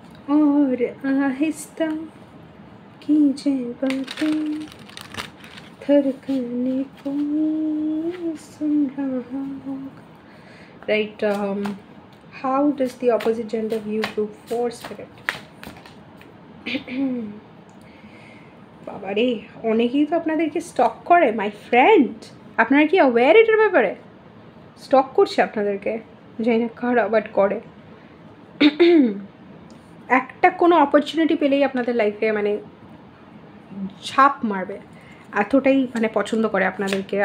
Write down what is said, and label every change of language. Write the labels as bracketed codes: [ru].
[hi] और आहिस्ता कीजिए बातें, धड़कने को सुन रहा होगा. [en] Right, how does the opposite gender view group 4 spirit? [bn] বাবা রে, অনেকেই তো আপনাদেরকে স্টক করে [en] My friend. [bn] আপনারা কি অ্যাওয়্যার এটার ব্যাপারে? স্টক করছে আপনাদেরকে, জানি না কারা, বাট করে। একটা কোনো অপরচুনিটি পেলেই আপনাদের লাইফে মানে ছাপ মারবে, এতটাই মানে পছন্দ করে আপনাদেরকে।